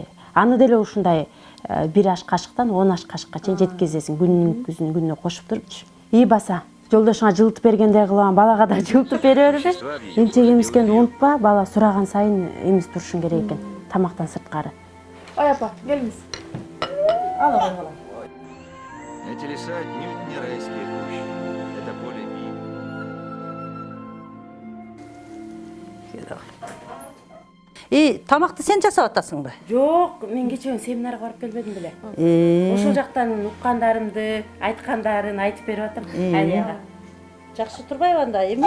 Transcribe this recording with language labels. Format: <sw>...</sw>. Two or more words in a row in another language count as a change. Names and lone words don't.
<ky>Аны деле ушундай 1 аш кашыктан 10 аш кашыкка чейин жеткизесиң, күнүнө кошуп турупчу. Баса. Жолдошуңа жылытып бергендей кылам, балага да жылытып бере бербе. Эмчек эмискенди унутпа, бала сураган сайын эмиз турушуң керек экен, тамактан сырткары. Ой, апа, келиңиз. Ала балам.</ky> <ru>Эти леса отнюдь не райские кущи. Это поле битвы.</ru> <ky>Тамакты сен жасап атасыңбы? Жок, мен кече семинарга барып келбедим беле. Ошол жактан уккандарымды, айткандарын айтып берип атам. Алияга. Жакшы турбайбы анда? Эмне?</ky>